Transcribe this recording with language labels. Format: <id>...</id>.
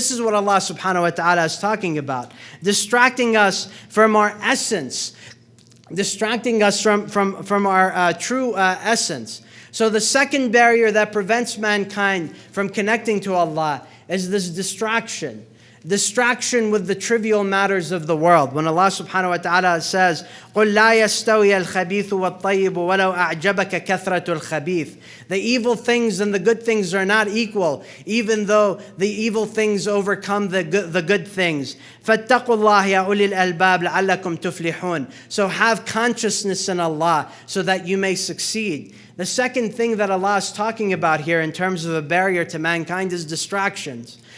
<en>This is what Allah subhanahu wa ta'ala is talking about. Distracting us from our essence. Distracting us from our true essence. So the second barrier that prevents mankind from connecting to Allah is this distraction. Distraction with the trivial matters of the world. When Allah subhanahu wa ta'ala says,</en> <ar>قُلْ لَا يَسْتَوِيَ الْخَبِيثُ وَالطَّيِّبُ وَلَوْ أَعْجَبَكَ كَثْرَةُ الْخَبِيثِ.</ar> <en>The evil things and the good things are not equal, even though the evil things overcome the good things.</en> <ar>فَاتَّقُوا اللَّهَ يَا أُولِي الْأَلْبَابِ لَعَلَّكُمْ تُفْلِحُونَ.</ar> <en>So have consciousness in Allah so that you may succeed. The second thing that Allah is talking about here in terms of a barrier to mankind is distractions.</en>